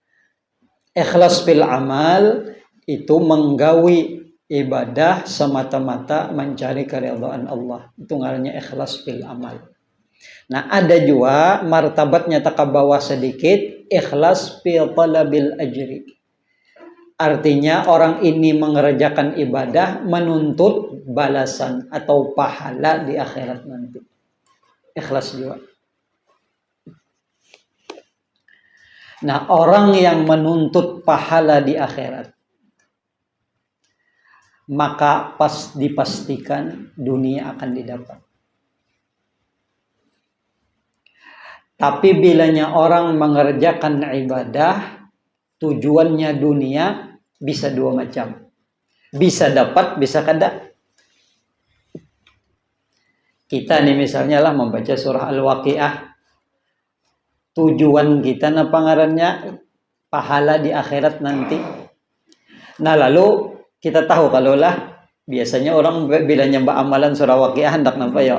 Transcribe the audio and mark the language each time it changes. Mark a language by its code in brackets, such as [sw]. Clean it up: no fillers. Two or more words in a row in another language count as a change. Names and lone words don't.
[ar] إخلاص في العمل [id] itu menggawi ibadah semata-mata mencari keridhaan Allah. [bjn] Itu ngarannya [ar] إخلاص في العمل. [id] Nah, ada juga martabatnya tak bawah sedikit, [ar] إخلاص في طلب الأجر. [id] Artinya orang ini mengerjakan ibadah menuntut balasan atau pahala di akhirat nanti. Ikhlas juga. Nah, orang yang menuntut pahala di akhirat, maka pas dipastikan dunia akan didapat. Tapi bilanya orang mengerjakan ibadah, tujuannya dunia, bisa dua macam. Bisa dapat, [bjn] bisa kada. [id] Kita nih misalnya lah membaca surah Al-Waqiah. [bjn] Tujuan kita apa ngarannya? [id] Pahala di akhirat nanti. Nah, lalu kita tahu kalau lah biasanya orang bilanya mbak amalan surah Waqiah hendak napa ya?